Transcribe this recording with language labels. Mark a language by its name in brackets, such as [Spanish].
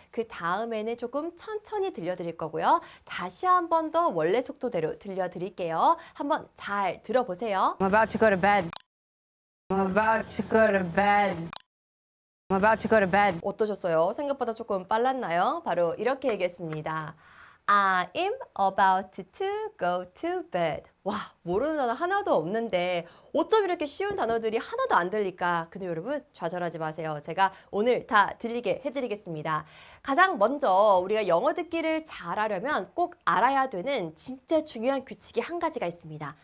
[Korean] 그 다음에는 조금 천천히 들려드릴 거고요. 다시 한 번 더 원래 속도대로 들려드릴게요. 한번 잘 들어보세요. [English] I'm about to go to bed. I'm about to go to bed. I'm about to go to bed. [Korean] 어떠셨어요? 생각보다 조금 빨랐나요? 바로 이렇게 얘기했습니다. [English] I'm about to go to bed. [Korean] 와, 모르는 단어 하나도 없는데 어쩜 이렇게 쉬운 단어들이 하나도 안 들릴까? 근데 여러분 좌절하지 마세요. 제가 오늘 다 들리게 해드리겠습니다. 가장 먼저 우리가 영어 듣기를 잘하려면 꼭 알아야 되는 진짜 중요한 규칙이 한 가지가 있습니다.